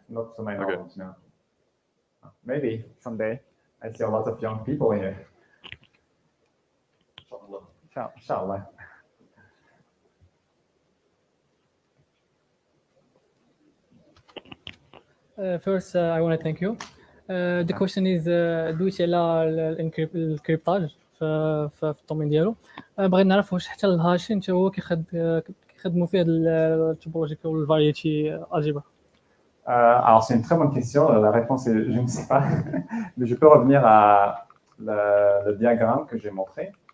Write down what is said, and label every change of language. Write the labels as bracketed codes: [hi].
[en] Not to my knowledge, no. Maybe someday. I see a lot of young people here. [ar] Inshallah. [en] First, I want to thank you. The question is [ar] دويت على الكريبتاج في الدومين ديالو. بغيت نعرف واش حتى الهاشين حتى هو كيخدموا فيه التوبولوجي [fr] ou le variety algebra. Alors c'est une très bonne question. La réponse est je ne sais pas, mais je peux revenir à le diagramme que j'ai montré.